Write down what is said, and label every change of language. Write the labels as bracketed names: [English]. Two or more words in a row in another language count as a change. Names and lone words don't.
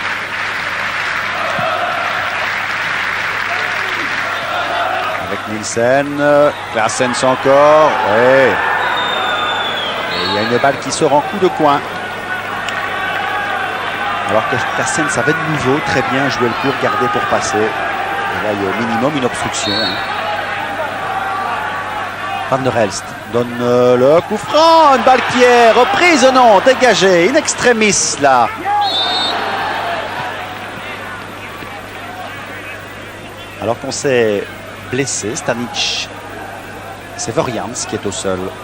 [French] Avec Nielsen, Claessens encore, ouais. Et il y a une balle qui sort en coup de coin. Alors que Claessens avait de nouveau très bien joué le coup, gardé pour passer. Et là, il y a au minimum une obstruction. Van der Elst donne le coup franc, une balle qui est reprise, non, dégagée, in extremis là. Alors qu'on s'est blessé, Stanic, c'est Vorians qui est au sol.